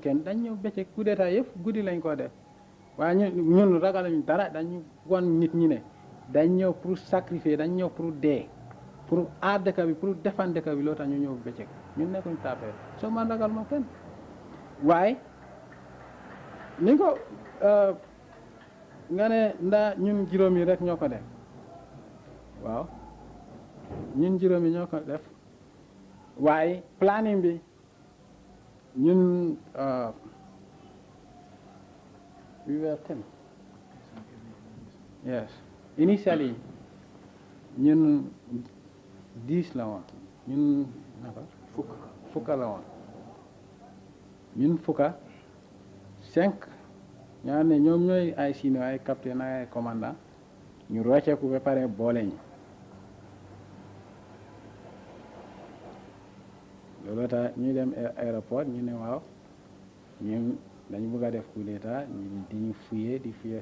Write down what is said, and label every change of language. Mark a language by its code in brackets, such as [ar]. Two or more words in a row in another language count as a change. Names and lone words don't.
[wo] kenn dañ ñëw bëccëg [fr] coup d'état [wo] yëpp guddi lañ ko def waaye ñun ragaluñ dara dañu wan nit ñi ne dañ ñëw [fr] pour sacrifier [wo] dañ ñëw pour dee pour aar dëkk bi [fr] pour défendre [wo] dëkk bi loo tax ñu ñëw bëccëg ñun nekkuñ tapé soo man ragaluma kenn waaye ni ko nga ne ndaa ñun juróom yi rek ñoo ko def waaw ñun juróom yi ñoo ko def waaye planning bi ñun [en] we were 10 yes initially [wo] ñun 10 la woon ñun naka fukka la woon ñun fukka 5 ñoo ne ñoom ñooy ay senior ay capitaine ay commandant ñu rocceeku ba pare boole ñu loolu loolu tax ñuy dem aéroport ñu ne waaw ñun dañu bëgg a def [fr] coup d'état [wo] di ñu fuyee